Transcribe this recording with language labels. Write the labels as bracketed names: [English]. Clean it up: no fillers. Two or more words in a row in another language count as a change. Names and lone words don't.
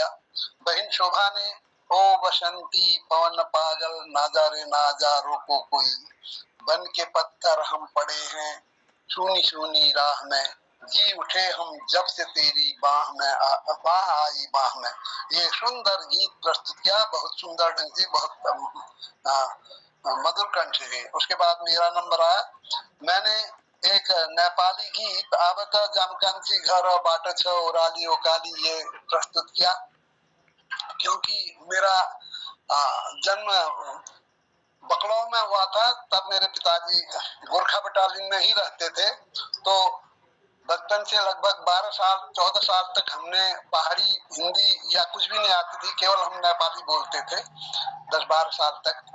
[Hindi] बहन शोभा ने ओ बसंती पवन पागल ना जा रे ना जा रोको कोई, बन के पत्थर हम पड़े हैं सूनी सूनी राह में, जी उठे हम जब से तेरी बाह में बाह आई बाह में। ये सुंदर गीत प्रस्तुत किया बहुत सुंदर ढंग से, बहुत मधुर कंठ से। उसके बाद मेरा नंबर आया, मैंने एक नेपाली गीत [Nepali] आवता जामकांची घर बाट छ ओराली ओकाली [Hindi] ये प्रस्तुत किया, क्योंकि मेरा जन्म बकलौ में हुआ था। तब मेरे पिताजी गोरखा बटालियन में ही रहते थे, तो बचपन से लगभग 12 साल 14 साल तक हमने पहाड़ी हिंदी या कुछ भी नहीं आती थी, केवल हम नेपाली बोलते थे 10-12 साल तक।